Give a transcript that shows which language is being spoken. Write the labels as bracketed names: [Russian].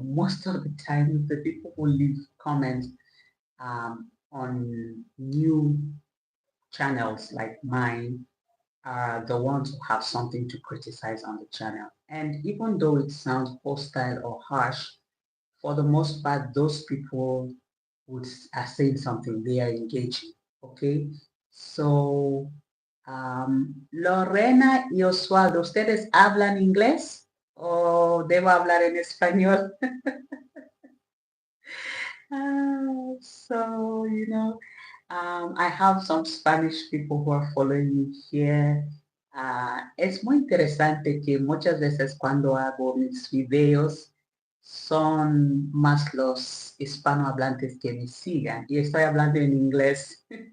[English] Most of the time, the people who leave comments on new channels like mine are the ones who have something to criticize on the channel. And even though it sounds hostile or harsh, for the most part, those people are saying something, they are engaging, okay? [Spanish] So, Lorena y Oswaldo, ¿ustedes hablan inglés o debo hablar en español? [English] So, you know, I have some Spanish people who are following me here. [Spanish] Es muy interesante que muchas veces cuando hago mis videos son más los hispanohablantes que me sigan y estoy hablando en inglés.